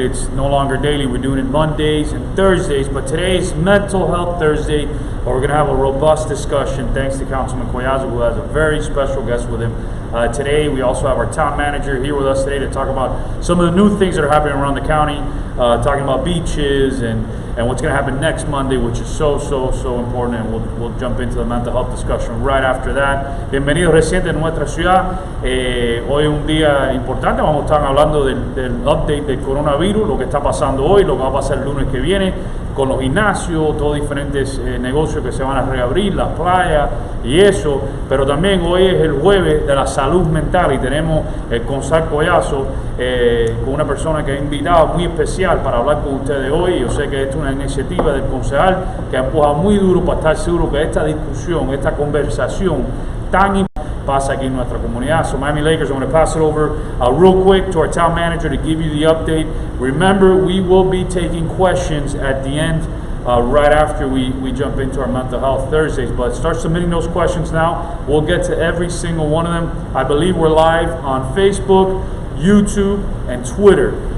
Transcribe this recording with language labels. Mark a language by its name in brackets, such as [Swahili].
[English] It's no longer daily, we're doing it Mondays and Thursdays, but today is Mental Health Thursday, where we're going to have a robust discussion thanks to Councilman Collazo, who has a very special guest with him. Today we also have our town manager here with us today to talk about some of the new things that are happening around the county, talking about beaches and what's going to happen next Monday, which is so important, and we'll jump into the mental health discussion right after that. [Spanish] Bienvenidos recientes en nuestra ciudad. Hoy es un día importante, vamos a estar hablando del update del coronavirus, lo que está pasando hoy, lo que va a pasar el lunes que viene con los gimnasios, todos diferentes negocios que se van a reabrir, las playas y eso, pero también hoy es el jueves de la salud mental y tenemos el Concejal Collazo con una persona que ha invitado muy especial para hablar con ustedes hoy. Yo sé que esta es una iniciativa del concejal que ha empujado muy duro para estar seguro que esta discusión, esta conversación tan importante pasa aquí en nuestra comunidad. [English] So Miami Lakers, I'm going to pass it over real quick to our town manager to give you the update. Remember, we will be taking questions at the end, right after we jump into our Mental Health Thursdays. But start submitting those questions now. We'll get to every single one of them. I believe we're live on Facebook, YouTube, and Twitter.